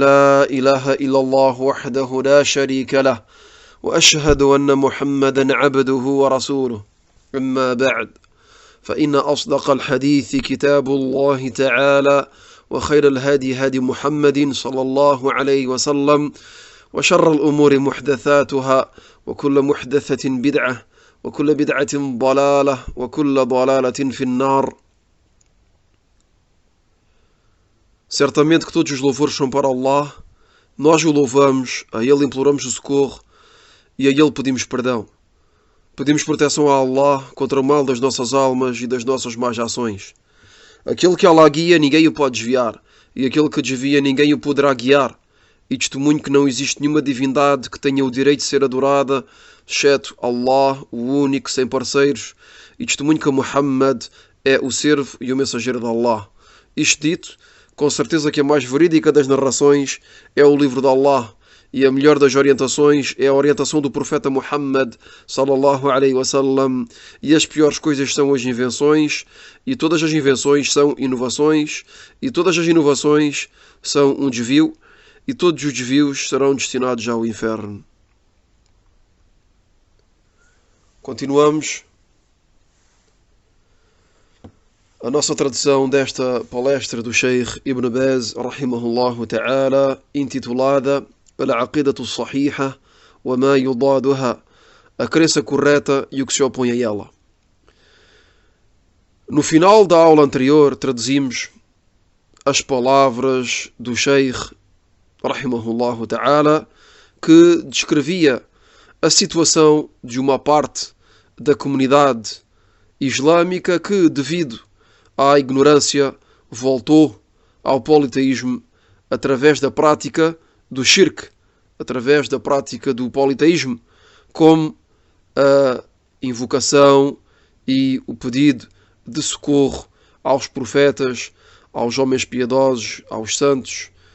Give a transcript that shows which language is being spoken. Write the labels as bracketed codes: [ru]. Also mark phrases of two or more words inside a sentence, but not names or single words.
[ar] لا إله إلا الله وحده لا شريك له وأشهد أن محمدا عبده ورسوله أما بعد فإن أصدق الحديث كتاب الله تعالى وخير الهدي هدي محمد صلى الله عليه وسلم وشر الأمور محدثاتها وكل محدثة بدعة وكل بدعة ضلالة وكل ضلالة في النار. [pt] Certamente que todos os louvores são para Allah, nós o louvamos, a Ele imploramos o socorro e a Ele pedimos perdão. Pedimos proteção a Allah contra o mal das nossas almas e das nossas más ações. Aquele que Allah guia, ninguém o pode desviar, e aquele que desvia, ninguém o poderá guiar. E testemunho que não existe nenhuma divindade que tenha o direito de ser adorada, exceto Allah, o único, sem parceiros, e testemunho que Muhammad é o servo e o mensageiro de Allah. Isto dito, com certeza que a mais verídica das narrações é o livro de Allah, e a melhor das orientações é a orientação do profeta Muhammad [ar] صلى الله عليه وسلم, [pt] e as piores coisas são as invenções, e todas as invenções são inovações, e todas as inovações são um desvio, e todos os desvios serão destinados ao inferno. Continuamos a nossa tradução desta palestra do Sheikh Ibn Baz [ar] رحمه الله تعالى, [pt] intitulada العقيدة الصحيحة وما يضادها, a crença correta e o que se opõe a ela. No final da aula anterior traduzimos as palavras do Sheikh [ar] رحمه الله تعالى, [pt] que descrevia a situação de uma parte da comunidade islâmica que, devido à ignorância, voltou ao politeísmo através da prática do shirk, através da prática do politeísmo, como a invocação e o pedido de socorro aos profetas, aos homens piedosos, aos santos.